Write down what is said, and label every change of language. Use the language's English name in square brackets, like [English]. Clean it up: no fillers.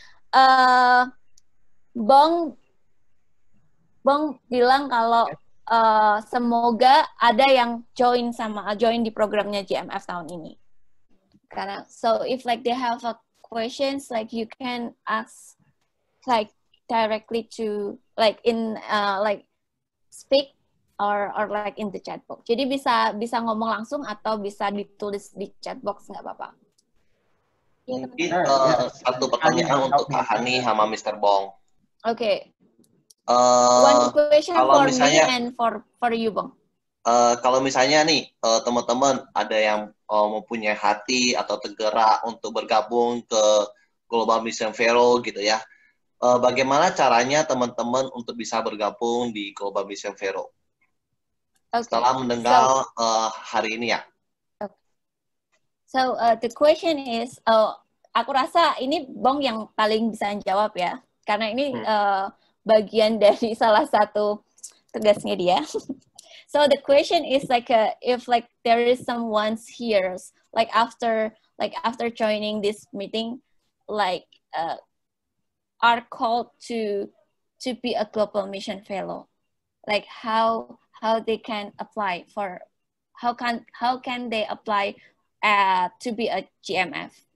[Indonesian] Dan Bong bilang kalau semoga ada yang join di programnya GMF tahun ini. [English] Karena so if like they have a questions, like you can ask like directly to like in like speak or like in the chat box. [Indonesian] Jadi bisa ngomong langsung atau bisa ditulis di chat box, nggak apa-apa. Mungkin satu pertanyaan untuk Kak Hani sama Mr. Bong. [English] Oke. One question for [Indonesian] misalnya, [English] me and for you, Bong. [Indonesian] Kalau misalnya nih teman-teman ada yang mempunyai hati atau tergerak untuk bergabung ke Global Mission Vero gitu ya, bagaimana caranya teman-teman untuk bisa bergabung di Global Mission Vero? Okay. Setelah mendengar hari ini ya. [English] Okay. So the question is, [Indonesian] aku rasa ini Bong yang paling bisa jawab ya, karena ini bagian dari salah satu tugasnya dia. [English] So the question is like if like there is someone here like after joining this meeting like are called to be a global mission fellow, like how they can apply for how can they apply to be a GMF.